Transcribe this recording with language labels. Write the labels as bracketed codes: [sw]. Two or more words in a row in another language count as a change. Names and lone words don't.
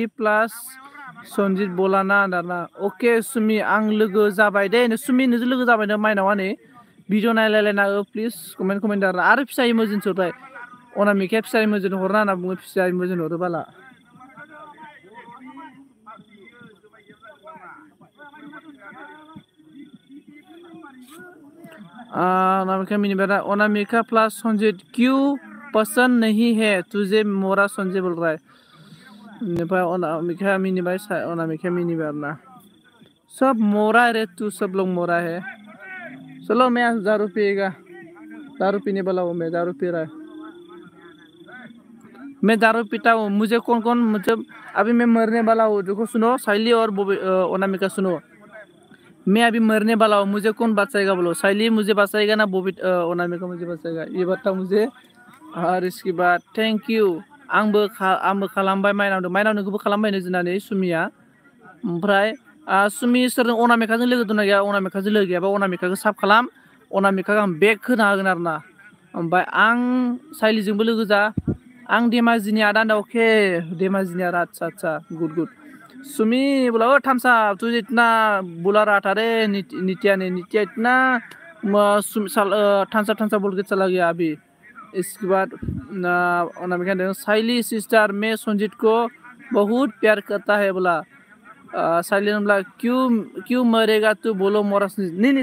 [brx] प्लास संजीत बोलाना दाना अके सुमि आं लोगो जाबाय दे सुमि नोंजों लोगो जाबाय ना माइनावा नै भिडिअ नायलायलायना [en] please comment [brx] दारना आरो फिसा इमोजिन हरबाय अनामिकाया फिसा इमोजिन हरना होनना बुङो फिसा इमोजिन हरो बाला [hi] अनामिका प्लस संजीत क्यों पसंद नहीं है तुझे मोरा संजय बोल रहा है अनामिका मिनिबाय ना सब मोरा रे तू सब लोग मोरा है चलो मैं दारू पिएगा दारू पीने वाला हूँ मैं दारू पी रहा है मैं दारू पीता हूँ मुझे कौन मतलब अभी मैं मरने वाला हूँ देखो सुनो साइली और अनामिका सुनो मैं अभी मरने वाला हूँ मुझे कौन बचाएगा बोलो साइली मुझे बचाएगा ना अनामिका मुझे बचाएगा ये बताओ मुझे और इसके बाद [en] thank you [brx] आंबो खालामबाय माइनावनोखौबो खालामबायनो जोंनानै सुमिया ओमफ्राय सुमि सोरजों अनामिकाजों लोगो दंना गैया अनामिकाजों लोगो गैयाबा अनामिकाखौ साब खालाम अनामिकाखौ आं बेक होना होगोन आरोना ओमफ्राय आं साइलिजोंबो लोगो जा आं धेमाजिनि आदा होनदा अके धेमाजिनि आदा अच्छा गुड सुमी बोला ओ [en] thumbs up [hi] तुझे इतना बुला रहा था रे नित्या इतना [en] thumbs up [hi] बोल के चला गया अभी इसके बाद अनामिका साइली सिस्टर मैं संजीत को बहुत प्यार करता है बोला साइली ने बोला क्यों क्यों मरेगा तू बोलो मोरा नहीं